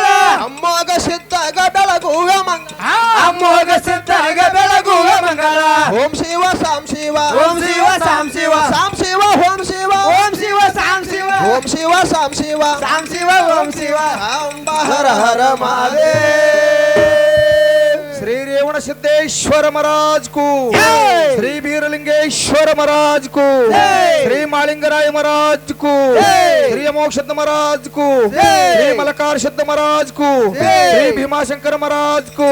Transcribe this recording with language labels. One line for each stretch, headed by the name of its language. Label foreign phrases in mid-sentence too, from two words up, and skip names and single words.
Kannada: ಅಮ್ಮಗ ಸಿದ್ಧಾಗ ಬೆಳಗುವೆ ಮಂಗಲ ಅಮ್ಮೋಗ ಸಿದ್ಧಗ ಬೆಳಗುವೆ ಮಂಗಳ ಓಂ ಶಿವ ಸಾಂ ಶಿವ ಓಂ ಶಿವ ಸಾಂ ಶಿವ ಸಾಂ ಶಿವ ಓಂ ಶಿವ ಓಂ ಶಿವ ಸಾಂ ಶಿವ ಓಂ ಶಿವ ಸಾಂ ಶಿವ ಸಾಂ ಶಿವ ಓಂ ಶಿವ ಅಂಬ ಹರ ಹರ ಮಾದೇ
Hindi: श्री रेवण सिद्धेश्वर महाराज को जय। श्री बीरलिंगेश्वर महाराज को जय। श्री मालिंगराय महाराज को जय। श्री अमोक्षद महाराज को जय। श्री मलकार सिद्ध महाराज को जय। श्री भीमाशंकर महाराज को